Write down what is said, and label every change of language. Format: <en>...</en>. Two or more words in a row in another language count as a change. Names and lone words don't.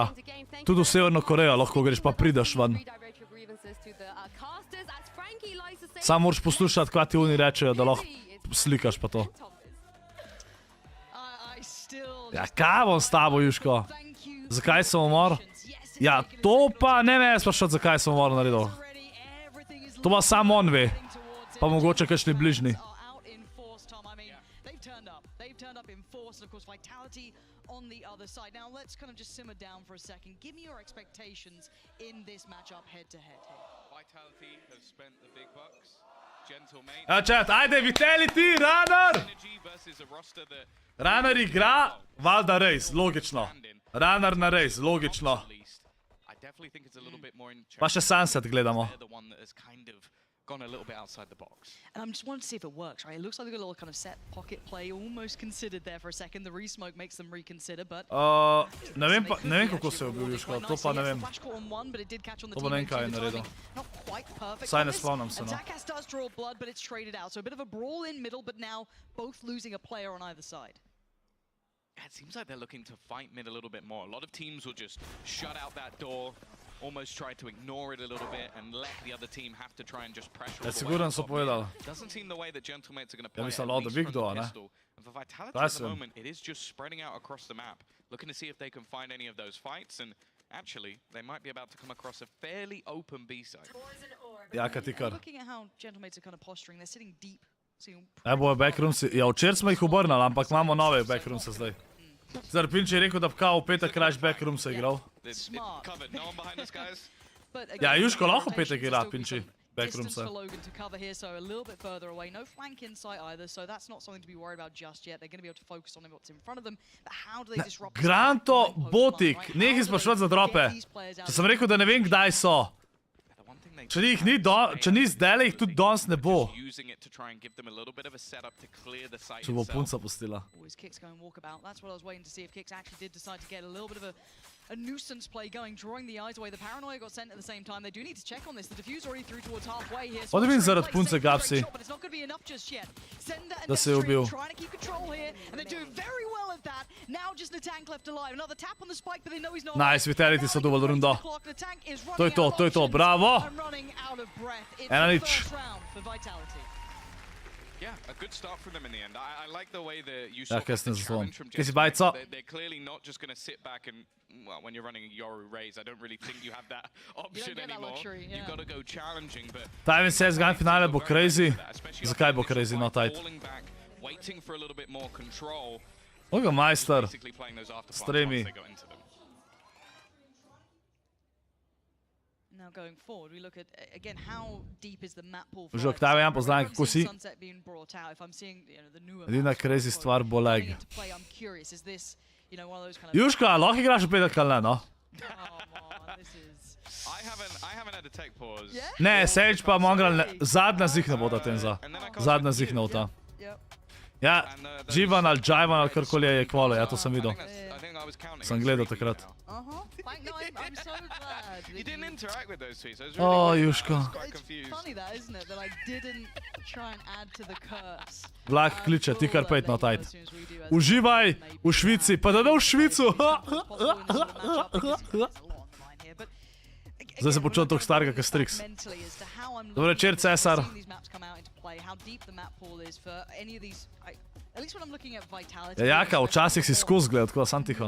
<sl>Tudi v Severno Korejo lahko greš, pa prideš ven. Sam moraš poslušati, kaj ti oni rečejo, da lahko slikaš pa to. Ja, kaj bom s tabo, Juško? Zakaj sem umor? Ja, to pa ne me sprašati, zakaj sem umor naredil. To pa sam on ve. Pa mogoče kakšni bližnji.</sl> <en>On the other side. Now let's kind of just simmer down for a second. Give me your expectations in this matchup head-to-head. Vitality have spent the big bucks. Gentlemate.</en> <sl>Ja, chat, ajde, Vitality, Runner! Runner igra, valjda rejs, logično. Runner na rejs, logično. Pa še Sunset gledamo.</sl> <en>Gone a little bit outside the box. And I'm just wanting to see if it works, right? It looks like they've got a little kind of set pocket play, almost considered there for a second. The re-smoke makes them reconsider, but...</en> <sl>Ne vem kako se je obil, Juško, to pa ne vem. To pa ne vem, kaj je naredil. Saj ne spomnim se, no.</sl> <en>Zakas does draw blood, but it's traded out. So a bit of a brawl in middle, but now both losing a player on either side. It seems like they're looking to fight mid a little bit more. A lot of teams will just shut out that door, almost try to ignore it a little bit and let the other team have to try and just pressure all the way</en> <sl>Siguran so povedal.</sl> <en>Doesn't seem the way that Gentlemates are going to play</en> <sl>Ja mislim,</sl> <en>at</en> <sl>da</sl> <en>least big from door, the</en> <sl>ne?</sl> <en>pistol. And for Vitality at the moment, it is just spreading out across the map, looking to see if they can find any of those fights, and actually, they might be about to come across a fairly open B side.</en> <sl>Ja, kaj ti kar.</sl> <en>Looking at how Gentlemates are kind of posturing, they're sitting deep.</en> <sl>Bojo backroomsi. Ja, včeraj smo jih obrnali, ampak imamo nove backroomse zdaj. Zdaj, Pinči je rekel, da kao v petek raš backroomse igral. Ja, Juško lahko v petek igra, Pinči. Backroomse. Granto, Botik, nekaj sprašovati za drope. Če sem rekel, da ne vem, kdaj so. Če ni zdaj, jih tudi danes ne bo. Če bo punca pustila.</sl> <en>A nuisance play going, drawing the eyes away. The paranoia got sent at the same time. They do need to check on this. The diffuse already through towards halfway here. What do you mean</en> <sl>zaradi punce,</sl> <en>Gapsi? But it's not going to be enough just yet.</en> <sl>Da se je ubil.</sl> <en>Trying to keep control here, and they're doing very well at that. Now just the tank left alive. Another tap on the spike, but they know he's not.</en> <sl>Nice, Vitality so dovolj rundo. To je to, bravo! 1-0.</sl> <en>Yeah, a good start from them in the end. I like the way that you</en> <sl>Ja,</sl> <en>saw</en> <sl>kaj</sl> <en>the</en> <sl>sem zaslon.</sl> <en>challenge from</en> <sl>Kaj si</sl> <en>Gentleman.</en> <sl>bajco?</sl> <en>They're clearly not just going to sit back and, well, when you're running a Yoru raise, I don't really think you have that option anymore. You've got to go challenging, but...</en> <sl>Tajven CS Grand finale bo crazy. Zakaj bo crazy, no tight?</sl> <en>Waiting for a little bit more control.</en> <sl>Oga majster.</sl> <en>Basically playing those after</en> <sl>Stremi.</sl> <en>they got into them. Now going forward, we look at again how deep is the map pool.</en> <sl>Že Octavian, pozdravim, kako si? Edina crazy stvar bo leg. Juško, lahko igraš v petek ali ne, no?</sl> <en>I haven't had a tech pause.</en> <sl>Ne, Sage pa Mongrel, zadnja zihne bo ta tenza. Zadnja zihne bo ta. Ja, Jivan ali Jivan ali karkoli je kvalo, ja to sem videl. Sem gledal takrat.</sl> <en>Like, no, I'm so glad. You didn't interact with those tweets. I was Oh, really Juško. It's funny that, isn't it? That I didn't try and add to the curse.</en> <sl>Vlak kliče, ti kar pejt na tajt. Uživaj v Švici, pa da v Švicu. Zdaj se počutim toliko starega, kot Strix. Dobar večer, Cesar. Ja, Jaka, včasih si skozi gledal, tako da sam tiho.</sl>